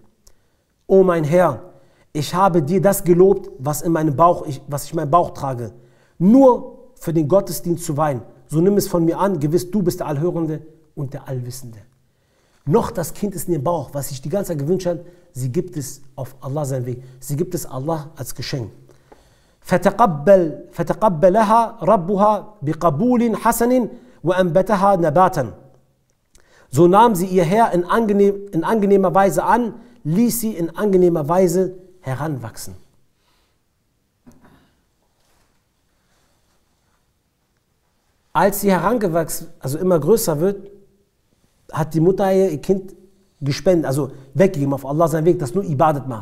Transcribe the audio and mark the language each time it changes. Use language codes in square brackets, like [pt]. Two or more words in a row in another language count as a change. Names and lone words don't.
[de] O mein Herr, ich habe dir das gelobt, was ich in meinem Bauch trage, nur für den Gottesdienst zu weinen. So nimm es von mir an, gewiss du bist der Allhörende und der Allwissende. Noch das Kind ist in ihrem Bauch, was sich die ganze Zeit gewünscht hat, sie gibt es auf Allah seinen Weg. Sie gibt es Allah als Geschenk. [ar] فَتَقَبَّلَهَا رَبُّهَا بِقَبُولٍ حَسَنٍ وَأَنْبَتَهَا نَبَاتًا. [de] So nahm sie ihr Herr in angenehmer Weise an, ließ sie in angenehmer Weise heranwachsen. Als sie herangewachsen, also immer größer wird, hat die Mutter ihr Kind gespendet, also weggegeben auf Allah seinen Weg, das nur Ibadat macht.